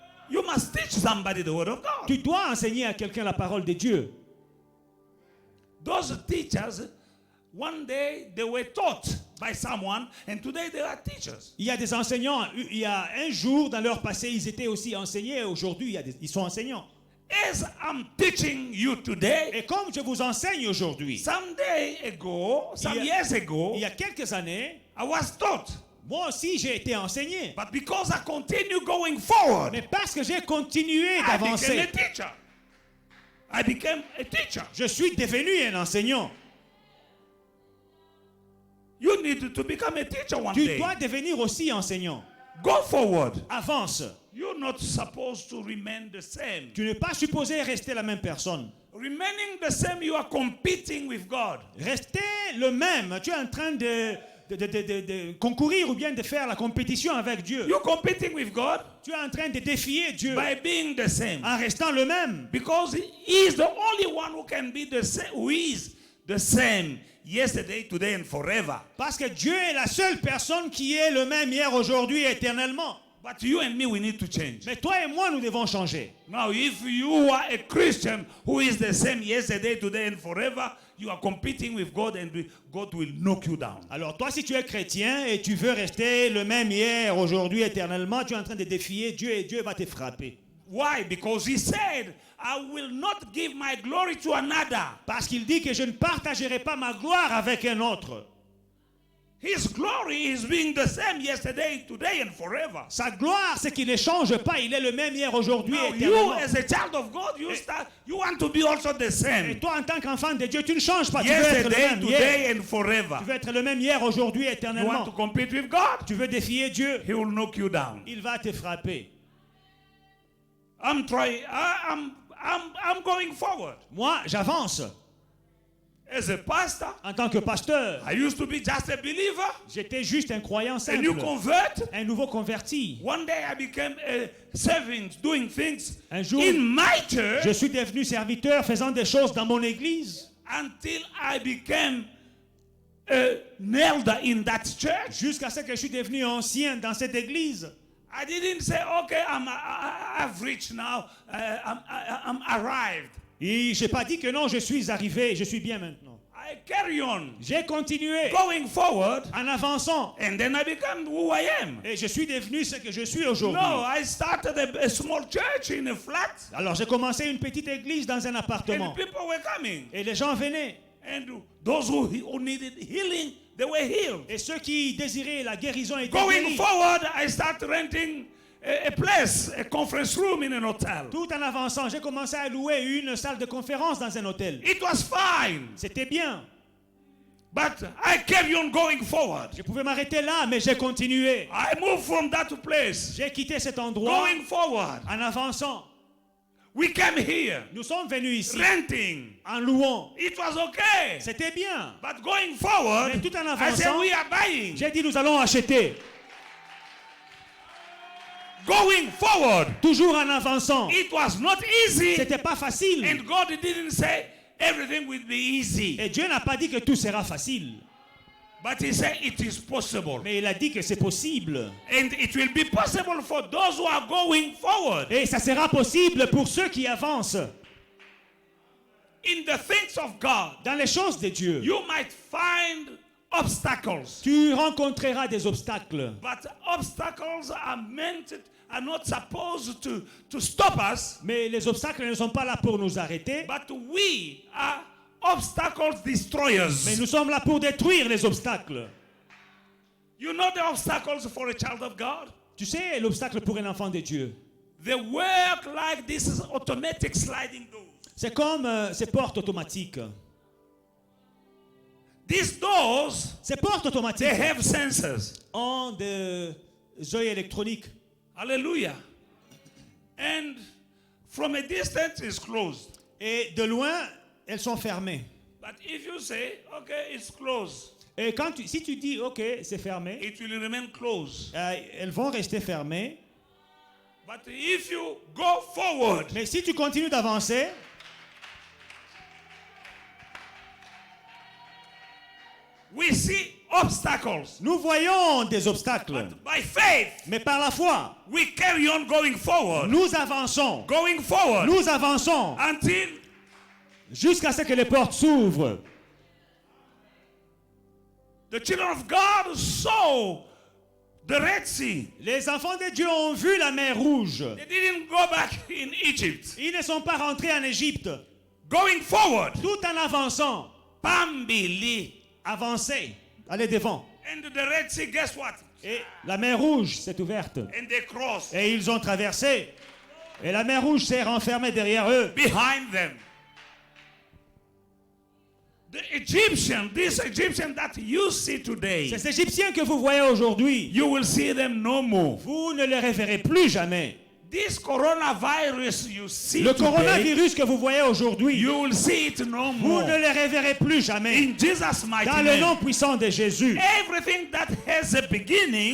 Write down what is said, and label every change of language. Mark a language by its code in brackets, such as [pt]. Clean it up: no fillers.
[en] You must teach somebody the Word of God. [fr] Tu dois enseigner à quelqu'un la parole de Dieu. [en] Those teachers, one day they were taught by someone, and today they are teachers. [fr] Il y a des enseignants, il y a un jour dans leur passé, ils étaient aussi enseignés, et aujourd'hui, ils sont enseignants. [en] As I'm teaching you today, [fr] Et comme je vous enseigne aujourd'hui, [en] some years ago, [fr] il y a quelques années, [en] I was taught. [fr] moi aussi j'ai été enseigné. [en] But because I continue going forward, [fr] Mais parce que j'ai continué [en] I became a [fr] d'avancer, [en] teacher. I became a teacher. [fr] je suis devenu un enseignant. [en] You need to become a teacher one [fr] Tu dois devenir aussi enseignant. [en] Go forward. [fr] Avance. [en] You're not supposed to remain the same. [fr] Tu n'es pas supposé rester la même personne. [en] Remaining the same, you are competing with God. [fr] Rester le même. Tu es en train de concourir ou bien de faire la compétition avec Dieu. [en] You're competing with God [fr] Tu es en train de défier Dieu [en] by being the same. [fr] en restant le même. [en] Because He is the only one who can be the same, who is the same yesterday, today, and forever. [fr] Parce que Dieu est la seule personne qui est le même hier, aujourd'hui et éternellement. [en] But you and me, we need to change. [fr] Mais toi et moi, nous devons changer. [en] Now, if you are a Christian who is the same yesterday, today, and forever, you are competing with God, and God will knock you down. [fr] Alors toi, si tu es chrétien et tu veux rester le même hier, aujourd'hui, éternellement, tu es en train de défier Dieu et Dieu va te frapper. [en] Why? Because he said, I will not give my glory to another. [fr] Parce qu'il dit que je ne partagerai pas ma gloire avec un autre. [en] His glory is being the same yesterday, today, and forever. [fr] Sa gloire, c'est qu'il ne change pas. Il est le même hier, aujourd'hui et [en] Now, you [fr] éternellement. [en] as a child of God, you want to be also the [fr] Et [en] same. [fr] toi, en tant qu'enfant de Dieu, tu ne changes pas. Tu veux être le [en] Yesterday, [fr] même hier. [en] today, and forever. [fr] Tu veux être le même hier, aujourd'hui et [en] You want to [fr] éternellement. [en] compete with God? [fr] Tu veux défier Dieu. [en] He will knock you down. [fr] Il va te frapper. [en] I'm trying. I'm going forward. [fr] Moi, j'avance. [en] As a pastor, [fr] En tant que pasteur, [en] I used to be just a believer, [fr] j'étais juste un croyant [en] a new [fr] simple. [en] convert. [fr] Un nouveau converti. [en] One day I became a servant doing things [fr] Un jour, [en] in my church [fr] je suis devenu serviteur faisant des choses dans mon église. [en] until I became an elder in that church. [fr] Jusqu'à ce que je suis devenu ancien dans cette église. [en] I didn't say, okay, I've reached now, I'm arrived. [fr] Et je n'ai pas dit que non, je suis arrivé, je suis bien maintenant. [en] I carry on, [fr] J'ai continué [en] going forward, [fr] en avançant. [en] and then I became who I am. [fr] Et je suis devenu ce que je suis aujourd'hui. [en] No, I started a small church in a flat, [fr] Alors j'ai commencé une petite église dans un appartement. [en] and people were coming. [fr] Et les gens venaient. [en] And those who needed healing, they were healed. [fr] Et ceux qui désiraient la guérison étaient [en] Going [fr] guéris. [en] forward, I started renting a place, a conference room in an hotel. [fr] Tout en avançant, j'ai commencé à louer une salle de conférence dans un hôtel. [en] It was fine, [fr] C'était bien. [en] but I carry on going forward. [fr] Je pouvais m'arrêter là, mais j'ai continué. [en] I moved from that place, [fr] J'ai quitté cet endroit [en] going forward. [fr] en avançant. [en] We came here, [fr] Nous sommes venus ici [en] renting. [fr] en louant. [en] It was okay, [fr] C'était bien. [en] but going forward, [fr] Mais tout en [en] I said [fr] avançant, [en] we are buying. [fr] j'ai dit nous allons acheter. [en] Going forward, [fr] Toujours en avançant. [en] it was not easy, [fr] C'était pas facile. [en] and God didn't say everything will be easy, [fr] Et Dieu n'a pas dit que tout sera facile. [en] but He said it is possible. [fr] Mais il a dit que c'est possible. [en] And it will be possible for those who are going forward [fr] Et ça sera possible pour ceux qui avancent [en] in the things of God. [fr] dans les choses de Dieu. [en] You might find obstacles, [fr] Tu rencontreras des obstacles. [en] but obstacles are not supposed to stop us, [fr] Mais les obstacles ne sont pas là pour nous arrêter. [en] but we are obstacles [fr] Mais [en] destroyers. [fr] nous sommes là pour détruire les obstacles. [en] You know the obstacles for a child of God? [fr] Tu sais, l'obstacle pour un enfant de Dieu, [en] They work like this is automatic sliding doors. [fr] c'est comme ces portes automatiques. [en] These doors, [fr] Ces portes [en] they [fr] automatiques [en] have sensors. [fr] ont des œils électroniques. [en] Hallelujah. And from a distance, it's closed. [fr] Et de loin, elles sont fermées. [en] But if you say, okay, it's closed, [fr] Et si tu dis, OK, c'est fermé, [en] it will remain closed. [fr] elles vont rester fermées. [en] But if you go forward, [fr] Mais si tu continues d'avancer, [en] we see obstacles. [fr] nous voyons des obstacles. [en] But by faith, [fr] Mais par la foi, [en] we carry on going forward. [fr] nous avançons. [en] Going forward [fr] Nous avançons [en] until [fr] jusqu'à ce que les portes s'ouvrent. [en] the children of God saw the Red Sea. [fr] Les enfants de Dieu ont vu la mer rouge. [en] They didn't go back in Egypt. [fr] Ils ne sont pas rentrés en Égypte. [en] Going forward, [fr] Tout en avançant, [sn] Pambili. [fr] avancer, aller devant. [en] And the Red Sea, guess what? [fr] Et la mer rouge s'est ouverte. [en] And they crossed [fr] Et ils ont traversé. Et la mer rouge s'est renfermée derrière eux. [en] behind them. The Egyptian, this Egyptian that you see today, [fr] Ces Égyptiens que vous voyez aujourd'hui, [en] you will see them no more. [fr] vous ne les reverrez plus jamais. [en] This coronavirus you see [fr] Le [en] today, [fr] coronavirus que vous voyez aujourd'hui, [en] you will see it no [fr] vous [en] more. [fr] ne les reverrez plus jamais. [en] In Jesus' mighty [fr] Dans le nom [en] name. [fr] puissant de Jésus. [en] Everything that has a beginning